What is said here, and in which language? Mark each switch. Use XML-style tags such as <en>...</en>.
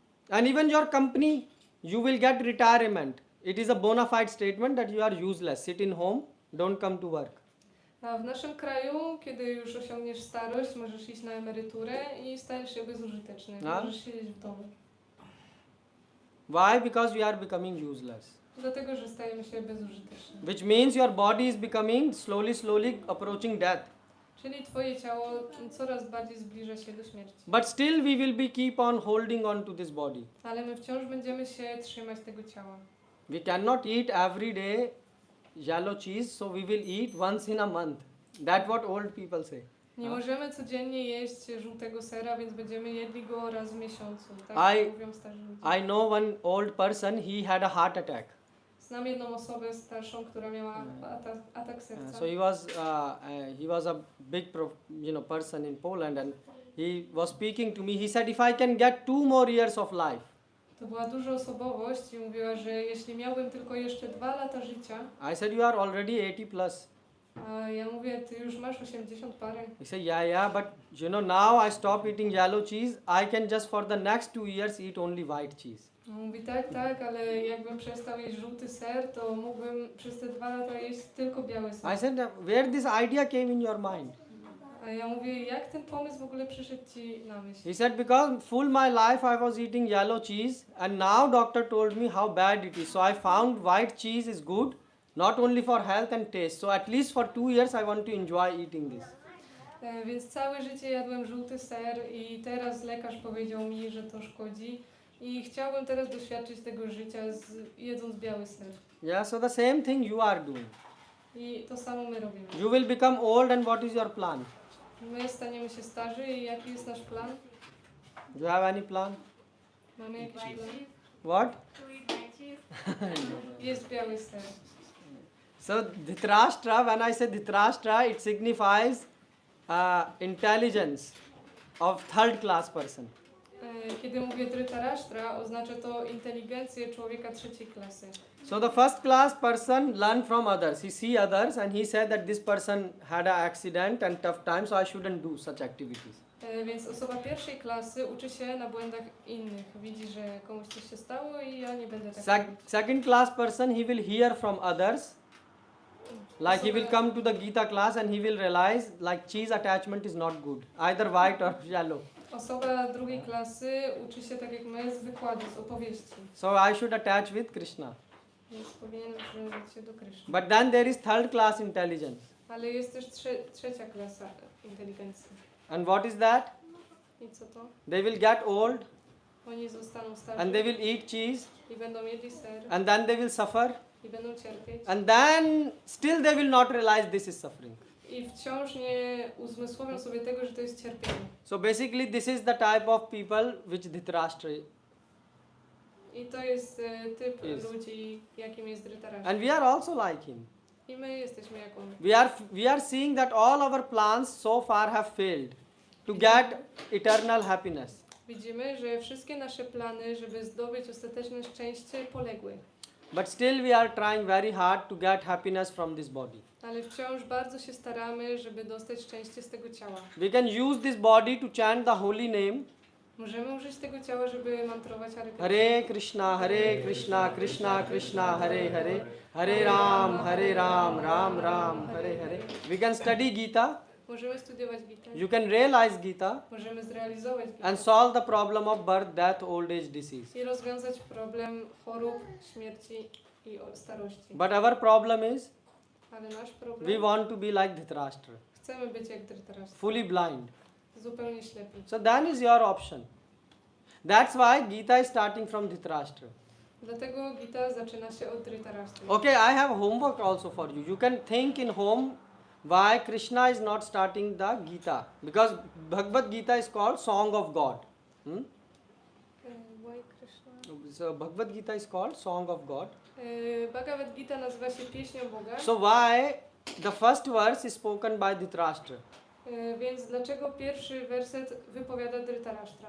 <en>And even your company, you will get retirement. It is a bona fide statement that you are useless. Sit in home, don't come to work.</en> <pl>A w naszym kraju, kiedy już osiągniesz starość, możesz iść na emeryturę i stajesz się bezużyteczny. Możesz siedzieć w domu.</pl> <en>Why? Because we are becoming useless.</en> <pl>Dlatego, że stajemy się bezużyteczni.</pl> <en>Which means your body is becoming slowly approaching death.</en> <pl>Czyli twoje ciało coraz bardziej zbliża się do śmierci.</pl> <en>But still we will be keep on holding on to this body.</en> <pl>Ale my wciąż będziemy się trzymać tego ciała.</pl> <en>We cannot eat every day yellow cheese, so we will eat once in a month. That's what old people say.</en> <pl>Nie możemy codziennie jeść żółtego sera, więc będziemy jedli go raz w miesiącu. Tak mówią starzy ludzie.</pl> <en>I know one old person, he had a heart attack.</en> <pl>Znam jedną osobę starszą, która miała atak serca.</pl> <en>So he was a big person in Poland, and he was speaking to me. He said, if I can get 2 more years of life.</en> <pl>To była duża osobowość i mówiła, że jeśli miałbym tylko jeszcze 2 lata życia.</pl> <en>I said, you are already 80 plus.</en> <pl>A ja mówię, ty już masz 80 parę.</pl> <en>He said, yeah, but now I stop eating yellow cheese. I can just for the next 2 years eat only white cheese.</en> <pl>Mówi tak, ale jakbym przestał jeść żółty ser, to mógłbym przez te 2 lata jeść tylko biały ser.</pl> <en>I said, where this idea came in your mind?</en> <pl>A ja mówię, jak ten pomysł w ogóle przyszedł ci na myśl?</pl> <en>He said, because full my life I was eating yellow cheese, and now doctor told me how bad it is. So I found white cheese is good, not only for health and taste. So at least for 2 years I want to enjoy eating this.</en> <pl>Więc całe życie jadłem żółty ser i teraz lekarz powiedział mi, że to szkodzi. I chciałbym teraz doświadczyć tego życia jedząc biały ser.</pl> <en>Yeah, so the same thing you are doing.</en> <pl>I to samo my robimy.</pl> <en>You will become old, and what is your plan?</en> <pl>My staniemy się starzy i jaki jest nasz plan?</pl> <en>Do you have any plan?</en> <pl>Mamy jakiś plan?</pl> <en>What? To eat white cheese.</en> <pl>cheese. Jeść biały ser.</pl> <en>So Dhritarashtra, when I say Dhritarashtra, it signifies intelligence of third class person.</en> <pl>Kiedy mówię Dhritarashtra, oznacza to inteligencję człowieka trzeciej klasy.</pl> <en>So the first class person learn from others. He see others and he said that this person had an accident and tough time, so I shouldn't do such activities.</en> <pl>Więc osoba pierwszej klasy uczy się na błędach innych. Widzi, że komuś coś się stało i ja nie będę tak robić.</pl> <en>Second class person, he will hear from others. Like he will come to the Gita class and he will realize like cheese attachment is not good. Either white or yellow.</en> <pl>Osoba drugiej klasy uczy się tak jak my z wykładu, z opowieści.</pl> <en>So I should attach with Krishna.</en> <pl>Więc powinien przywiązać się do Kryszny.</pl> <en>But then there is third class intelligence.</en> <pl>Ale jest też trzecia klasa inteligencji.</pl> <en>And what is that?</en> <pl>I co to?</pl> <en>They will get old</en> <pl>Oni zostaną starzy</pl> <en>and they will eat cheese</en> <pl>i będą jedli ser</pl> <en>and then they will suffer</en> <pl>i będą cierpieć.</pl> <en>and then still they will not realize this is suffering.</en> <pl>I wciąż nie uzmysłowią sobie tego, że to jest cierpienie.</pl> <en>So basically this is the type of people which Dhritarashtra.</en> <pl>I to jest typ</pl> <en>Yes.</en> <pl>ludzi, jakim jest Dhritarashtra.</pl> <en>And we are also like him.</en> <pl>I my jesteśmy jak on.</pl> <en>We are seeing that all our plans so far have failed to get eternal happiness.</en> <pl>Widzimy, że wszystkie nasze plany, żeby zdobyć ostateczne szczęście, poległy.</pl> <en>But still we are trying very hard to get happiness from this body.</en> <pl>Ale wciąż bardzo się staramy, żeby dostać szczęście z tego ciała.</pl> <en>We can use this body to chant the holy name.</en> <pl>Możemy użyć tego ciała, żeby mantrować</pl> <sa>Hare Krishna, Krishna Krishna, Hare Hare, Hare Ram, Ram Ram, Hare Hare.</sa> <en>We can study Gita.</en> <pl>Możemy studiować Gitę.</pl> <en>You can realize Gita</en> <pl>Możemy zrealizować Gitę.</pl> <en>and solve the problem of birth, death, old age, disease.</en> <pl>I rozwiązać problem chorób, śmierci i starości.</pl> <en>But our problem is</en> <pl>Ale nasz</pl> <en>we</en> <pl>problem,</pl> <en>want to be like Dhritarashtra,</en> <pl>chcemy być jak Dhritarashtra.</pl> <en>fully blind.</en> <pl>Zupełnie ślepi.</pl> <en>So that is your option. That's why Gita is starting from Dhritarashtra.</en> <pl>Dlatego Gita zaczyna się od Dhritarashtra.</pl> <en>Okay, I have homework also for you. You can think in home why Krishna is not starting the Gita. Because Bhagavad Gita is called Song of God. Why Krishna? So Bhagavad Gita is called Song of God.</en> <pl>Bhagavad Gita nazywa się Pieśnią Boga.</pl> <en>So why the first verse is spoken by Dhritarashtra,</en> <pl>Więc dlaczego pierwszy werset wypowiada Dhritarashtra?</pl>